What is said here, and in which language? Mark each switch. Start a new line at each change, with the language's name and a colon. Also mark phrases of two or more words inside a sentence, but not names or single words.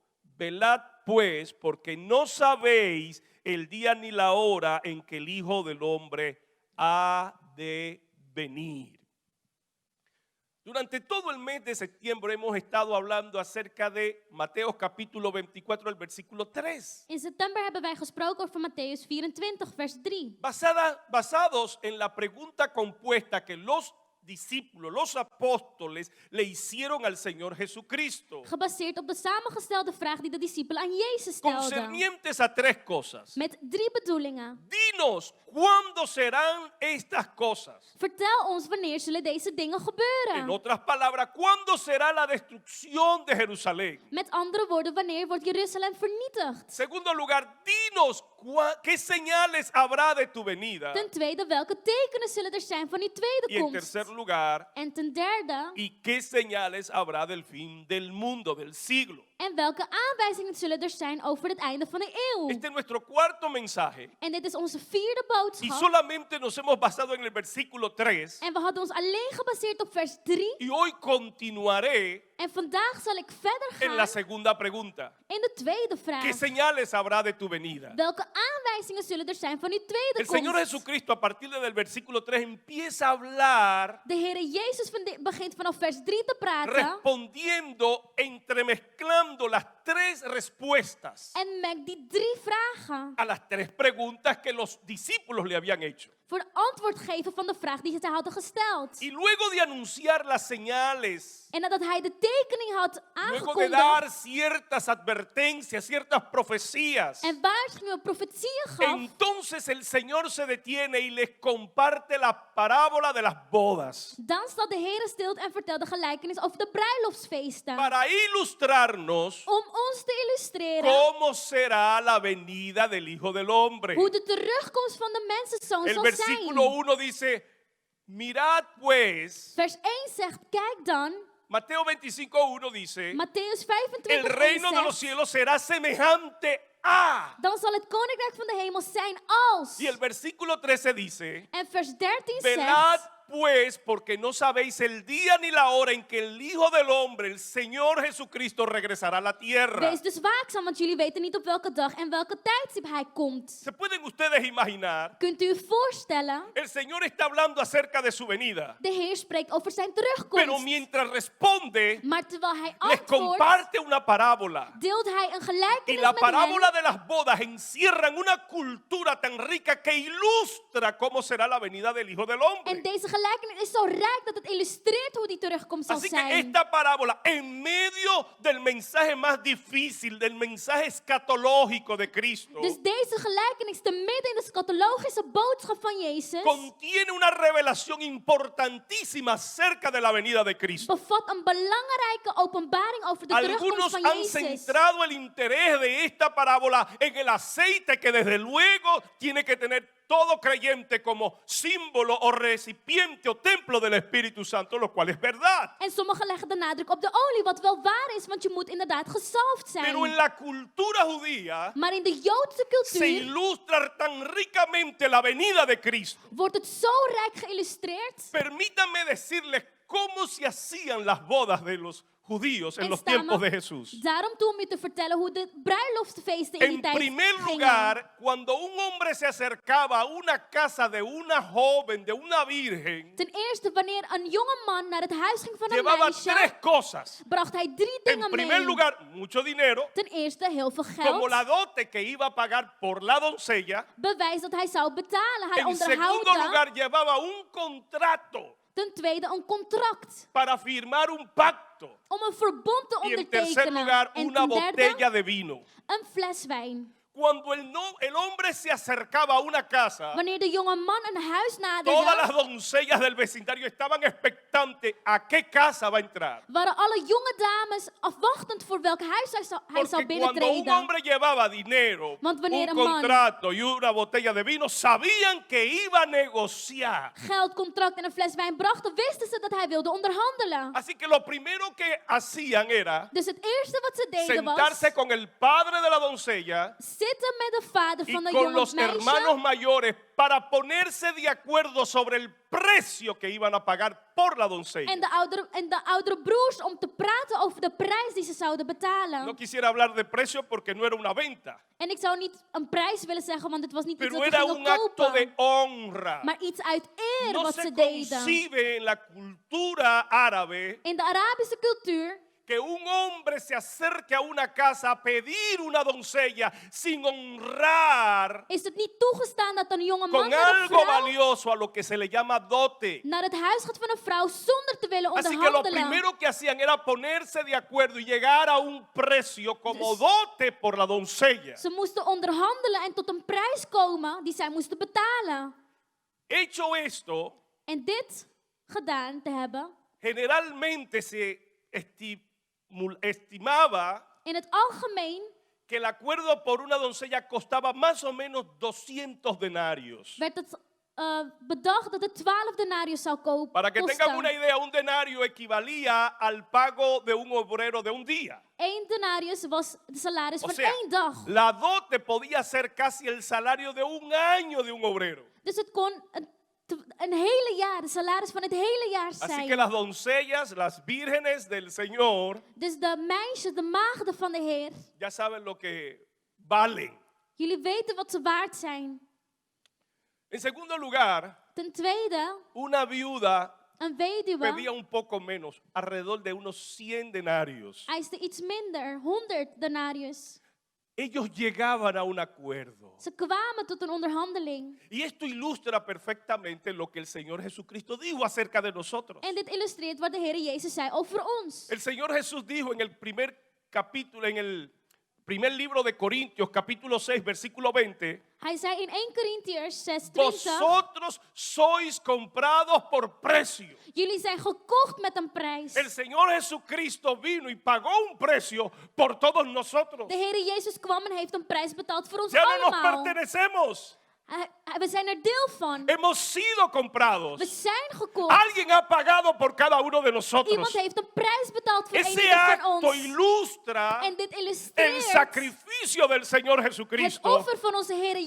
Spanish: Velad pues, porque no sabéis el día ni la hora en que el Hijo del Hombre ha de venir. Durante todo el mes de septiembre hemos estado hablando acerca de Mateo capítulo 24, el versículo 3.
Dutch: In september hebben wij gesproken over Mattheüs 24 vers 3.
Spanish: Basados en la pregunta compuesta que los discípulos, los apóstoles le hicieron al Señor Jesucristo,
Dutch: Gebaseerd op de samengestelde vraag die de discipelen aan Jezus stelden.
Spanish: concernientes a 3 cosas.
Dutch: Met 3 bedoelingen.
Spanish: Dinos, ¿cuándo serán estas cosas?
Dutch: Vertel ons wanneer zullen deze dingen gebeuren.
Spanish: En otras palabras, ¿cuándo será la destrucción de Jerusalén?
Dutch: Met andere woorden, wanneer wordt Jeruzalem vernietigd?
Spanish: Segundo lugar, dinos, ¿qué señales habrá de tu venida?
Dutch: Ten tweede, welke tekenen zullen er zijn van die tweede
Spanish: Y en
Dutch: komst?
Spanish: tercer lugar,
Dutch: En ten derde,
Spanish: ¿y qué señales habrá del fin del mundo, del siglo?
Dutch: en welke aanwijzingen zullen er zijn over het einde van de eeuw?
Spanish: Este es nuestro cuarto mensaje.
Dutch: En dit is onze vierde
Spanish: Y
Dutch: boodschap.
Spanish: solamente nos hemos basado en el versículo 3.
Dutch: En we hadden ons alleen gebaseerd op vers 3.
Spanish: Y hoy continuaré
Dutch: En vandaag zal ik verder
Spanish: en la
Dutch: gaan
Spanish: segunda pregunta.
Dutch: in de tweede
Spanish: ¿Qué
Dutch: vraag.
Spanish: señales habrá de tu venida?
Dutch: Welke aanwijzingen zullen er zijn van die tweede
Spanish: El Señor
Dutch: komst?
Spanish: Jesucristo a partir del versículo 3 empieza a hablar
Dutch: De Heere Jezus begint vanaf vers 3 te praten
Spanish: respondiendo, entremezclando las 3 respuestas
Dutch: en maakt die 3 vragen
Spanish: a las 3 preguntas que los discípulos le habían hecho.
Dutch: voor antwoord geven van de vraag die zij hadden gesteld.
Spanish: Y luego de anunciar las señales,
Dutch: En nadat hij de tekening had
Spanish: luego de dar
Dutch: aangekondigd
Spanish: ciertas advertencias, ciertas profecías,
Dutch: en waarschuwingen, profetieën gaf,
Spanish: entonces el Señor se detiene y les comparte la parábola de las bodas
Dutch: dan staat de Heere stil en vertelt de gelijkenis over de bruiloftsfeesten.
Spanish: para ilustrarnos
Dutch: Om ons te illustreren
Spanish: cómo será la venida del Hijo del Hombre.
Dutch: hoe de terugkomst van de mensenzoon
Spanish: El
Dutch: zal
Spanish: versículo
Dutch: zijn.
Spanish: 1 dice: mirad pues,
Dutch: Vers 1 zegt, kijk dan,
Spanish: Mateo 25:1 dice:
Dutch: Matthäus
Spanish: el 25 reino de los
Dutch: zegt,
Spanish: cielos será semejante a.
Dutch: dan zal het koninkrijk van de hemel zijn als.
Spanish: Y el versículo 13 dice:
Dutch: En vers 13
Spanish: velad
Dutch: zegt,
Spanish: pues, porque no sabéis el día ni la hora en que el Hijo del Hombre, el Señor Jesucristo, regresará a la tierra.
Dutch: wees dus waakzaam, want jullie weten niet op welke dag en welke tijdstip hij komt.
Spanish: ¿Se pueden ustedes imaginar?
Dutch: Kunt u u voorstellen?
Spanish: El Señor está hablando acerca de su venida,
Dutch: De Heer spreekt over zijn
Spanish: pero
Dutch: terugkomst.
Spanish: mientras responde,
Dutch: Maar terwijl hij
Spanish: les
Dutch: antwoordt,
Spanish: comparte una parábola.
Dutch: deelt hij een
Spanish: Y
Dutch: gelijkenis
Spanish: la
Dutch: met hen.
Spanish: parábola de las bodas encierran una cultura tan rica que ilustra cómo será la venida del Hijo del
Dutch: En
Spanish: Hombre.
Dutch: deze gelijkenis is zo rijk dat het illustreert hoe die terugkomst zal
Spanish: Así que
Dutch: zijn.
Spanish: esta parábola, en medio del mensaje más difícil, del mensaje escatológico de Cristo,
Dutch: Dus deze gelijkenis, te midden in de scatologische boodschap van Jezus,
Spanish: contiene una revelación importantísima acerca de la venida de Cristo.
Dutch: bevat een belangrijke openbaring over de terugkomst
Spanish: Algunos
Dutch: van
Spanish: han
Dutch: Jezus.
Spanish: centrado el interés de esta parábola en el aceite que desde luego tiene que tener todo creyente como símbolo o recipiente o templo del Espíritu Santo, lo cual es verdad.
Dutch: En sommigen leggen de nadruk op de olie, wat wel waar is, want je moet inderdaad gezalfd
Spanish: Pero en
Dutch: zijn.
Spanish: la cultura judía
Dutch: Maar in de Joodse
Spanish: se
Dutch: cultuur
Spanish: ilustra tan ricamente la venida de Cristo.
Dutch: wordt het zo rijk geïllustreerd.
Spanish: Permítanme decirles cómo se hacían las bodas de los judíos en
Dutch: En
Spanish: los
Dutch: sta me
Spanish: tiempos de Jesús.
Dutch: daarom toe om je te vertellen hoe de bruiloftsfeesten in die
Spanish: En
Dutch: tijd
Spanish: primer
Dutch: gingen.
Spanish: lugar, cuando un hombre se acercaba a una casa de una joven, de una virgen,
Dutch: Ten eerste, wanneer een jonge man naar het huis ging van een
Spanish: llevaba
Dutch: meisje,
Spanish: tres cosas.
Dutch: bracht hij 3
Spanish: En
Dutch: dingen
Spanish: primer
Dutch: mee.
Spanish: lugar, mucho dinero,
Dutch: Ten eerste, heel veel
Spanish: como
Dutch: geld.
Spanish: la dote que iba a pagar por la doncella.
Dutch: Bewijs dat hij zou betalen. Hij
Spanish: En segundo
Dutch: onderhouden.
Spanish: lugar, llevaba un contrato
Dutch: Ten tweede, een contract.
Spanish: para firmar un pacto.
Dutch: Om een verbond te
Spanish: Y en tercer
Dutch: ondertekenen.
Spanish: lugar,
Dutch: En
Spanish: una
Dutch: ten derde,
Spanish: botella de vino.
Dutch: een fles wijn.
Spanish: Cuando el hombre se acercaba a una casa,
Dutch: Wanneer de jonge man een huis
Spanish: todas las
Dutch: naderde,
Spanish: doncellas del vecindario estaban expectantes a qué casa va a entrar.
Dutch: waren alle jonge dames afwachtend voor welk huis hij zou
Spanish: Porque cuando un
Dutch: binnentreden.
Spanish: hombre llevaba dinero,
Dutch: Want wanneer
Spanish: un
Dutch: een man-
Spanish: contrato y una botella de vino, sabían que iba a negociar.
Dutch: Geld, contract en een fles wijn brachten, wisten ze dat hij wilde onderhandelen.
Spanish: Así que lo primero que hacían era
Dutch: Dus het eerste wat ze deden was
Spanish: sentarse con el padre de la doncella
Dutch: zitten met de vader
Spanish: y
Dutch: van de
Spanish: con
Dutch: jonge
Spanish: los hermanos
Dutch: meisje
Spanish: mayores para ponerse de acuerdo sobre el precio que iban a pagar por la doncella.
Dutch: en de oudere broers om te praten over de prijs die ze zouden betalen.
Spanish: No quisiera hablar de precio porque no era una venta,
Dutch: En ik zou niet een prijs willen zeggen, want het was niet iets
Spanish: pero
Dutch: wat we
Spanish: era
Dutch: gingen
Spanish: un acto de
Dutch: kopen.
Spanish: honra.
Dutch: Maar iets uit eer
Spanish: No
Dutch: wat
Spanish: se
Dutch: ze deden.
Spanish: concibe en la cultura árabe
Dutch: In de Arabische cultuur
Spanish: que un hombre se acerque a una casa a pedir una doncella sin honrar
Dutch: is het niet toegestaan dat een jonge man
Spanish: con
Dutch: naar een
Spanish: algo
Dutch: vrouw
Spanish: valioso a lo que se le llama dote.
Dutch: naar het huis gaat van een vrouw zonder te willen
Spanish: Así que lo
Dutch: onderhandelen.
Spanish: primero que hacían era ponerse de acuerdo y llegar a un precio como dote por la doncella.
Dutch: Ze moesten onderhandelen en tot een prijs komen die zij moesten betalen.
Spanish: Hecho esto,
Dutch: En dit gedaan te hebben,
Spanish: generalmente se estimaba
Dutch: in het algemeen
Spanish: que el acuerdo por una doncella costaba más o menos 200 denarios.
Dutch: werd het bedacht dat het 12 denarius zou
Spanish: Para que tengan una
Dutch: kosten.
Spanish: idea, un denario equivalía al pago de un obrero de un día.
Dutch: 1 denarius was de salaris
Spanish: O
Dutch: van
Spanish: sea,
Dutch: 1 dag.
Spanish: la dote podía ser casi el salario de un año de un obrero.
Dutch: Dus het kon een hele jaar, de salaris van het hele jaar
Spanish: Así
Dutch: zijn.
Spanish: que las doncellas, las vírgenes del Señor,
Dutch: Dus de meisjes, de maagden van de Heer,
Spanish: ya saben lo que valen.
Dutch: jullie weten wat ze waard zijn.
Spanish: En segundo lugar,
Dutch: Ten tweede,
Spanish: una viuda
Dutch: een weduwe
Spanish: pedía un poco menos, alrededor de unos 100 denarios.
Dutch: eiste iets minder, 100 denarius.
Spanish: Ellos llegaban a un acuerdo.
Dutch: Ze kwamen tot een onderhandeling.
Spanish: Y esto ilustra perfectamente lo que el Señor Jesucristo dijo acerca de nosotros.
Dutch: En dit illustreert wat de Heer Jezus zei over ons.
Spanish: El Señor Jesús dijo en el primer capítulo, en el primer libro de Corintios, capítulo 6, versículo 20,
Dutch: Hij zei in 1 Korintiërs 6:20,
Spanish: vosotros sois comprados por precio.
Dutch: jullie zijn gekocht met een prijs.
Spanish: El Señor Jesucristo vino y pagó un precio por todos nosotros.
Dutch: De Heer Jezus kwam en heeft een prijs betaald voor ons
Spanish: Ya no nos
Dutch: allemaal.
Spanish: pertenecemos.
Dutch: We zijn er deel van.
Spanish: Hemos sido comprados.
Dutch: We zijn gekocht.
Spanish: Alguien ha pagado por cada uno de
Dutch: Iemand
Spanish: nosotros.
Dutch: heeft een prijs betaald voor
Spanish: Ese
Dutch: ieder van
Spanish: acto
Dutch: ons.
Spanish: ilustra
Dutch: En dit
Spanish: el
Dutch: illustreert
Spanish: sacrificio del Señor
Dutch: het
Spanish: Jesucristo,
Dutch: offer van onze Heer